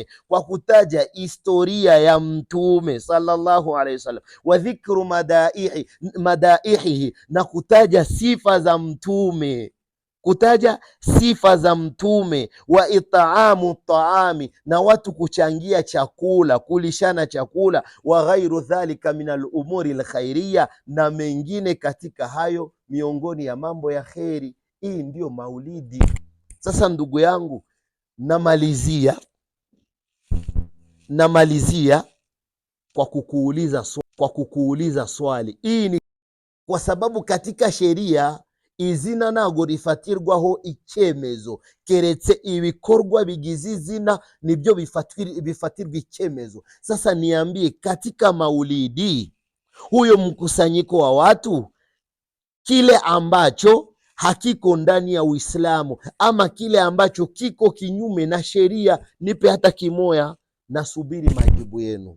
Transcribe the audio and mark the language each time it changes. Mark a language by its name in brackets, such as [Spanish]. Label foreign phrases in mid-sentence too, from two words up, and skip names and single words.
[Swahili] kwa kutaja historia ya mtume [Arabic] صلى الله عليه وسلم, وذكر مدائحه, [Swahili] na kutaja sifa za mtume kutaja sifa za mtume, [Arabic] وإطعام الطعام, [Swahili] na watu kuchangia chakula, kulishana chakula, [Arabic] وغير ذلك من الأمور الخيرية, [Swahili] na mengine katika hayo miongoni ya mambo ya kheri. Hii ndiyo maulidi. Sasa ndugu yangu, namalizia kwa kukuuliza swali. Hii ni kwa sababu katika sheria [Kinyarwanda] izina ntago rifatirwaho icyemezo, keretse ibikorwa bigize izina nibyo bifatirwa icyemezo. [Swahili] Sasa niambie, katika maulidi, huyo mkusanyiko wa watu, kile ambacho hakiko ndani ya Uislamu ama kile ambacho kiko kinyume na sheria, nipe hata kimoya, nasubiri majibu yenu.